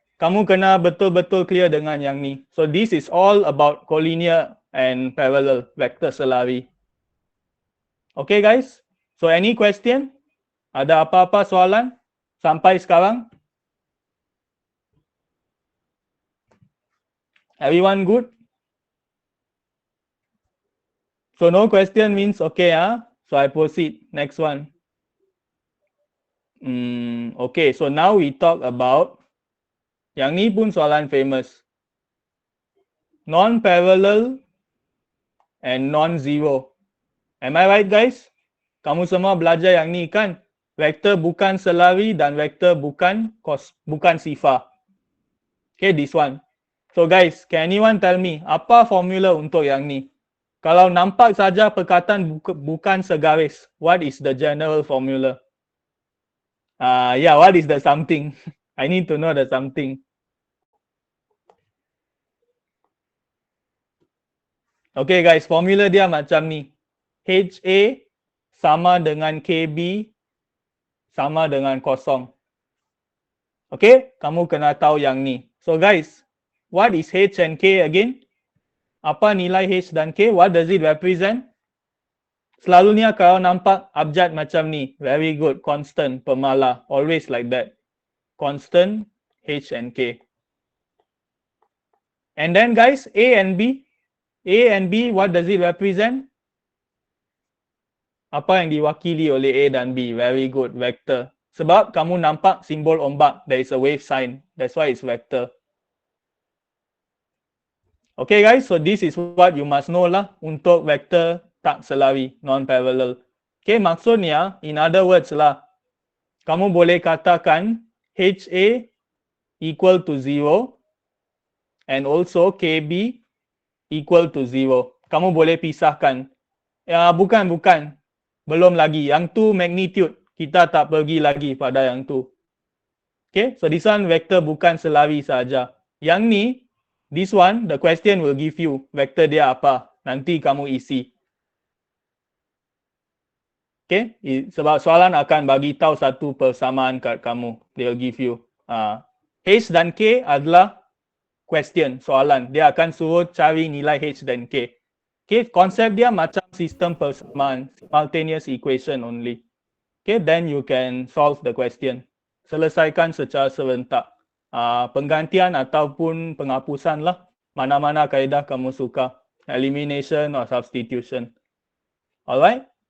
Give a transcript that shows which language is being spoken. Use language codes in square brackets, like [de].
[ms] Kamu kena betul-betul clear dengan yang ni. [en] So this is all about collinear and parallel vector selari. Okay guys, so any question? [ms] Ada apa-apa soalan sampai sekarang? [en] Everyone good? So no question means okay, So I proceed. Next one. Okay, so now we talk about, [ms] yang ni pun soalan famous. [en] Non-parallel and non-zero. Am I right guys? [ms] Kamu semua belajar yang ni kan? Vektor bukan selari dan vektor bukan sifar. [en] Okay, this one. So guys, can anyone tell me [ms] apa formula untuk yang ni? Kalau nampak saja perkataan bukan segaris, [en] what is the general formula? What is the something? I need to know the something. [ms] Okay guys, formula dia macam ni. HA sama dengan KB sama dengan kosong. Okay, kamu kena tahu yang ni. [en] So guys, what is H and K again? [ms] Apa nilai H dan K? [en] What does it represent? [ms] Selalunya kalau nampak abjad macam ni. [en] Very good, constant, pemala. Always like that. Constant, H and K. And then guys, A and B. A and B, what does it represent? [ms] Apa yang diwakili oleh A dan B? [en] Very good, vector. [ms] Sebab kamu nampak simbol ombak, [en] there is a wave sign. That's why it's vector. Okay guys, so this is what you must know lah [ms] untuk vektor tak selari, [en] non-parallel. Okay, maksudnya, in other words lah, [ms] kamu boleh katakan [en] HA equal to 0 and also KB equal to 0. [ms] Kamu boleh pisahkan. Ya, bukan. Belum lagi. Yang tu magnitude. Kita tak pergi lagi pada yang tu. [en] Okay, so this one vector [ms] bukan selari saja. Yang ni, [en] this one, the question will give you [ms] vector dia apa. Nanti kamu isi. Okay, sebab soalan akan bagi tahu satu persamaan kat kamu. [en] They will give you. [ms] H dan K adalah question, soalan. Dia akan suruh cari nilai H dan K. Okay, konsep dia macam sistem persamaan, [en] simultaneous equation only. Okay, then you can solve the question. [ms] Selesaikan secara serentak. Penggantian ataupun penghapusan lah. Mana-mana kaedah kamu suka. [en] Elimination or substitution. Alright.